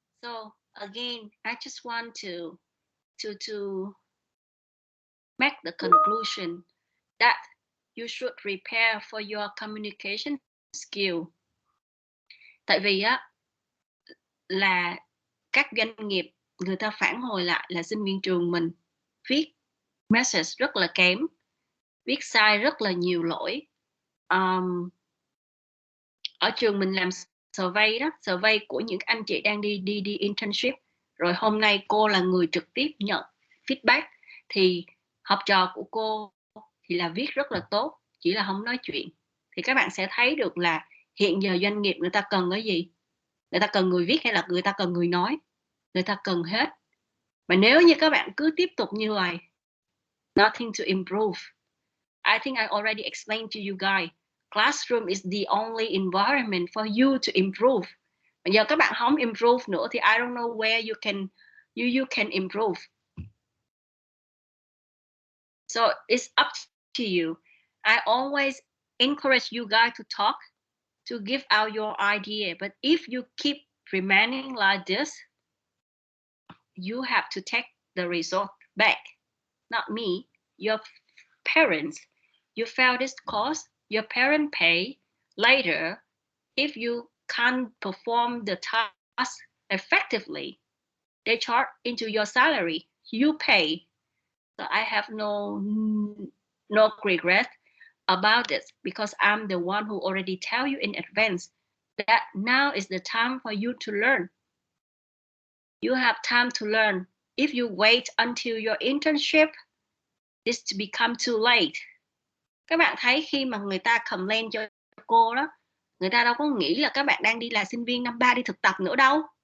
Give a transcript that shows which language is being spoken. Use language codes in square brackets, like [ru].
[en] So again, I just want to make the conclusion that you should prepare for your communication skill. [vi] Tại vì á là các doanh nghiệp người ta phản hồi lại là sinh viên trường mình viết message rất là kém, viết sai rất là nhiều lỗi. Ở trường mình làm survey đó, survey của những anh chị đang đi internship. Rồi hôm nay cô là người trực tiếp nhận feedback, thì học trò của cô thì là viết rất là tốt, chỉ là không nói chuyện. Thì các bạn sẽ thấy được là hiện giờ doanh nghiệp người ta cần cái gì, người ta cần người viết hay là người ta cần người nói, người ta cần hết. Mà nếu như các bạn cứ tiếp tục như vậy, [en] nothing to improve. I think I already explained to you guys, classroom is the only environment for you to improve. [vi] Bây giờ các bạn không improve nữa thì [en] I don't know where you can improve. So it's up to you. I always encourage you guys to talk, to give out your idea. But if you keep remaining like this, you have to take the result back. Not me, your parents. You failed this course, your parents pay. Later, if you can't perform the task effectively, they charge into your salary, you pay. So I have no regret about this, because I'm the one who already tell you in advance that now is the time for you to learn. You have time to learn. If you wait until your internship, this become too late. [vi] Các bạn thấy khi mà người ta complain cho cô đó, người ta đâu có nghĩ là các bạn đang đi là sinh viên năm 3 đi thực tập nữa đâu.